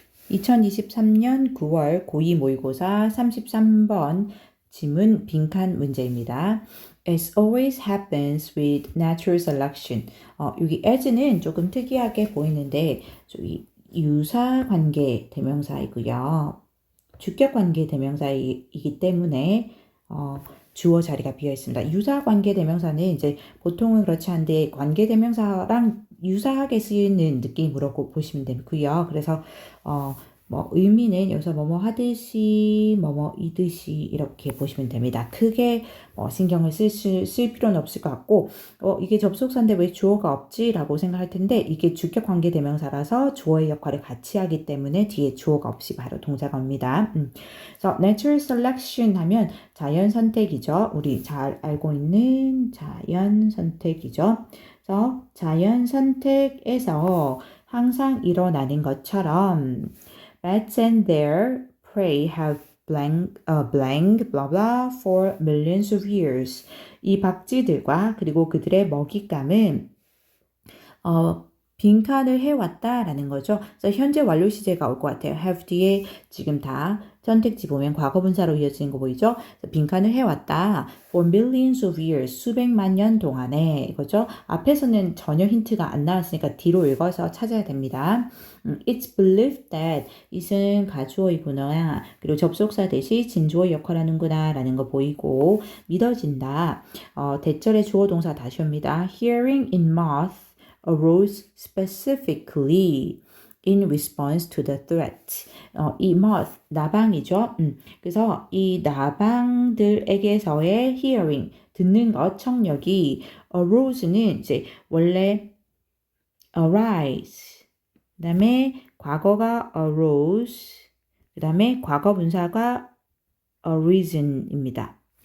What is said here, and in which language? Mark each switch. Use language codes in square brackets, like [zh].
[ko] 2023년 9월 고2 모의고사 33번 지문 빈칸 문제입니다. [en] As always happens with natural selection. [ko] 여기 as는 조금 특이하게 보이는데 저기 유사관계 대명사이고요. 주격관계 대명사이기 때문에 주어 자리가 비어 있습니다. 유사관계 대명사는 이제 보통은 그렇지 않은데 관계 대명사랑 유사하게 쓰이는 느낌으로 보시면 되고요. 그래서 의미는 여기서 뭐뭐 하듯이 뭐뭐이듯이 이렇게 보시면 됩니다. 크게 신경을 쓸 필요는 없을 것 같고 이게 접속사인데 왜 주어가 없지? 라고 생각할 텐데 이게 주격 관계 대명사라서 주어의 역할을 같이 하기 때문에 뒤에 주어가 없이 바로 동사가 옵니다. 그래서 natural selection 하면 자연 선택이죠. 우리 잘 알고 있는 자연 선택이죠. 그래서 자연 선택에서 항상 일어나는 것처럼 [en] Bats and their prey have blah blah for millions of years. [ko] 이 박쥐들과 그리고 그들의 먹잇감은 빈칸을 해왔다라는 거죠. 그래서 현재 완료 시제가 올 것 같아요. have 뒤에 지금 다 선택지 보면 과거분사로 이어지는 거 보이죠? 빈칸을 해왔다. [en] for millions of years. [ko] 수백만 년 동안에 이거죠. 앞에서는 전혀 힌트가 안 나왔으니까 뒤로 읽어서 찾아야 됩니다. [en] It's believed that it은 [ko] 가주어이구나. 그리고 접속사 대신 진주어 역할하는구나 라는 거 보이고 믿어진다. 대절의 주어 동사 다시 옵니다. [en] Hearing in moth arose specifically in response to the threat. [ko] 이 moth, 나방이죠. 그래서 이 나방들에게서의 hearing, 듣는 것, 청력이 arose는 이제 원래 arise, 그 다음에 과거가 arose, 그 다음에 과거 분사가 arisen입니다.